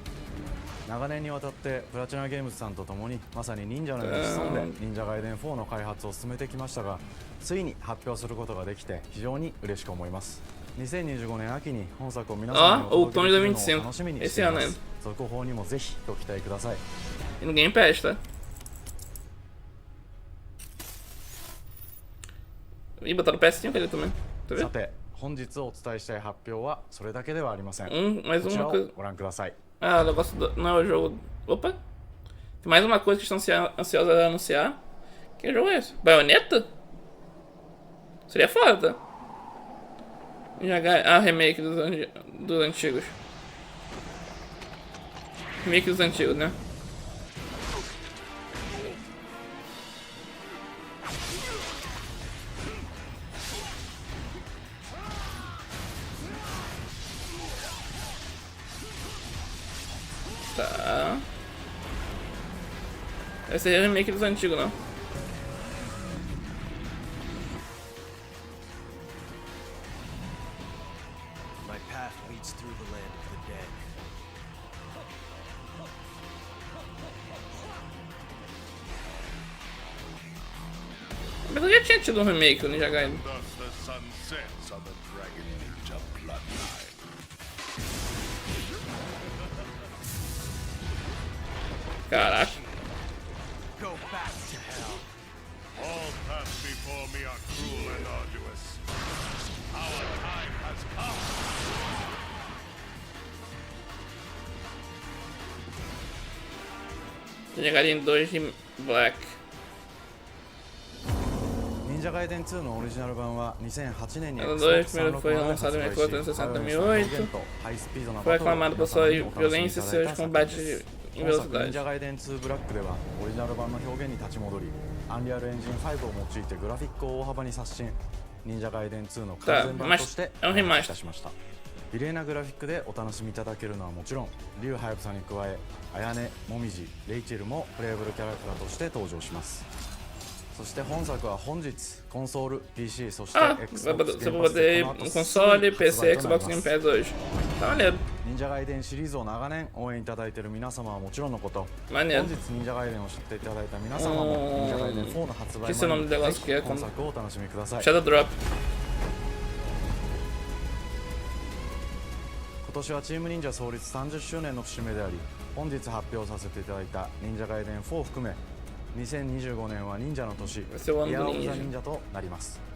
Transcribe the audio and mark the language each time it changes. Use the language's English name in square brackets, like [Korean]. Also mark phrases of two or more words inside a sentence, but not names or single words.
[Japanese] 長年にわたってプラチナゲームズさんと共にまさに忍者のように潜んで忍者ガイデン4の開発を進めてきましたが、ついに発表することができて非常に嬉しく思います。2025年秋に本作を皆様にお届けできるのを楽しみにしています。続報にもぜひご期待ください。 [Portuguese] E no Game Pass, tá? E botaram PS5 ali também. Tá [Japanese] さ [Portuguese] vendo? [Japanese] て本日お伝えしたい発表はそれだけではありません。 [Portuguese] Mais [Japanese] こちら [Portuguese] uma [Japanese] を [Portuguese] coisa. [Japanese] ご覧ください。 [Portuguese] Ah, o negócio não é o jogo. Opa! Tem mais uma coisa que estão ansiosos a anunciar. Que jogo é esse? Bayonetta? Seria foda, tá? Remake dos antigos. Remake dos antigos, né? Tá. Esse é o remake dos antigos, não. [English] My path leads through the land of the dead. [Portuguese] Mas eu já tinha tido um remake do Ninja Gaiden. [English] Thus the sun sets on the Dragon Ninja bloodline. [Portuguese] Caraca. [English] Go back to hell. All paths before me are cruel and arduous. Our time has come. [Portuguese] Ninja Gaiden 2 de Black. [Japanese] 忍者ガイデン2のオリジナル版は2008年に [Portuguese] Ela Xbox 2 primeiro foi 360 lançado em [Japanese] で Xbox 発売し [Portuguese] 360 em [Japanese] ハイ [Portuguese] 2008. [Japanese] とハイスピードな [Portuguese] Foi [Japanese] バトルを [Portuguese] aclamado por [Japanese] 皆 [Portuguese] sua [Japanese] 様にお楽しみ [Portuguese] violência [Japanese] い [Portuguese] e [Japanese] ただい [Portuguese] seus [Japanese] た作品 [Portuguese] combates [Japanese] です。 [Portuguese] em [Japanese] 本作忍 [Portuguese] velocidade. [Japanese] 者ガイデン2ブラックではオリジナル版の表現に立ち戻り、アンリアルエンジン5を用いてグラフィックを大幅に刷新、忍者ガイデン2の完全版としてまあ開発いたしました。綺麗なグラフィックでお楽しみいただけるのはもちろん、竜ハヤブサに加え、綾音、もみじ、レイチェルもプレイブルキャラクターとして登場します。そして本作は本日コンソール PC そして [Portuguese] Você Xbox vai Game Pass de poder no Contato console, [Japanese] すぐ [Portuguese] PC, [Japanese] 発売とな [Portuguese] Xbox [Japanese] り [Portuguese] Game [Japanese] ます。 [Portuguese] Pass hoje. Tá maneiro. [Japanese] 忍者ガイデンシリーズを長年応援いただいている皆様はもちろんのこと、本 [Portuguese] Maneiro. [Japanese] 日忍者ガイデンを知っていただいた皆様も忍者ガイデン4の発売 [Portuguese] Esqueci o [Japanese] 前 [Portuguese] nome [Japanese] に [Portuguese] do negócio [Japanese] ぜ [Portuguese] que é [Japanese] ひ本作をお楽しみください。 [English] Shadow Drop. [Japanese] 今年はチーム忍者創立30周年の節目であり、本日発表させていただいた忍者ガイデン4を含め2025年は忍者の年、イヤーオブザ忍者となります。